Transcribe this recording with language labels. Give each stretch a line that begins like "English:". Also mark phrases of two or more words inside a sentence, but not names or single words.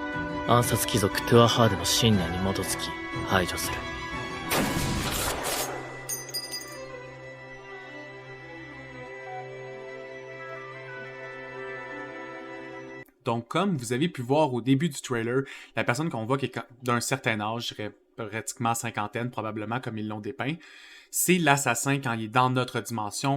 Japanese: 暗殺貴族トゥアハーデの信念に基づき排除する。
French: Donc, comme vous avez pu voir au début du trailer, la personne qu'on voit qui est d'un certain âge, je dirais pratiquement cinquantaine probablement comme ils l'ont dépeint, c'est l'assassin quand il est dans notre dimension.